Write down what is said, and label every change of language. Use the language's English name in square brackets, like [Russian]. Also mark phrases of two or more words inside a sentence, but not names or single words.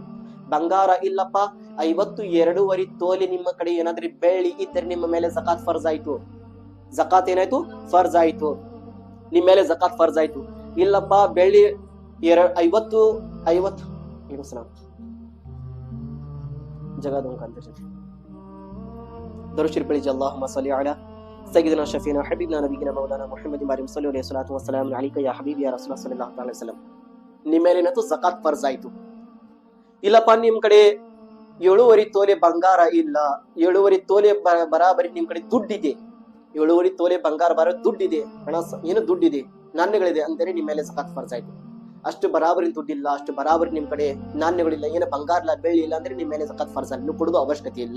[Kannada] ಬಂಗಾರ ಇಲ್ಲಪ್ಪ, 52.5 ತೊಲೆ ನಿಮ್ಮ ಕಡೆ ಏನಾದ್ರೂ ಬೆಳ್ಳಿ ಇದ್ದರೆ ನಿಮ್ಮ ಮೇಲೆ ಜಕಾತ್ ಫರ್ಜ್ ಆಯ್ತು. ಜಕಾತ್ ಏನಾಯ್ತು? ಫರ್ಜ್ ಆಯ್ತು, ನಿಮ್ ಮೇಲೆ ಜಕಾತ್ ಫರ್ಜ್ ಆಯ್ತು. ಇಲ್ಲಪ್ಪ ಬೆಳ್ಳಿ 50 [Arabic] اللهم صل على سيدنا شفينا حبيبنا نبينا مولانا محمد وعلى صلى الله عليه وسلم عليك يا حبيبي يا رسول الله صلى الله عليه وسلم. [Kannada] ನಿಮ್ಮ ಮೇಲೇನಂತೂ ಜಕಾತ್ ಫರ್ಜ್ ಆಯ್ತು. ಇಲ್ಲಪ್ಪ ನಿಮ್ ಕಡೆ 7.5 ತೊಲೆ ಬಂಗಾರ ಇಲ್ಲ, 7.5 ತೊಲೆ ಬರಾಬರಿ ನಿಮ್ ಕಡೆ ದುಡ್ಡಿದೆ, 7.5 ತೊಲೆ ಬಂಗಾರ ಬರೋ ದುಡ್ಡಿದೆ, ಹಣ ಏನು ದುಡ್ಡಿದೆ, ನಾಣ್ಯಗಳಿದೆ ಅಂದರೆ ನಿಮ್ಮ ಮೇಲೆ ಜಕಾತ್ ಫರ್ಜ್ ಆಯ್ತು. ಅಷ್ಟು ಬರಾಬರಿ ದುಡ್ಡಿಲ್ಲ, ಅಷ್ಟು ಬರಾಬರಿ ನಿಮ್ ಕಡೆ ನಾಣ್ಯಗಳಿಲ್ಲ, ಏನು ಬಂಗಾರ ಇಲ್ಲ, ಬೆಳ್ಳಿ ಇಲ್ಲ ಅಂದ್ರೆ ನಿಮ್ಮ ಮೇಲೆ ಜಕಾತ್ ಫರ್ಜ್ ಅನ್ನು ಕೊಡೋದು ಅವಶ್ಯಕತೆ ಇಲ್ಲ.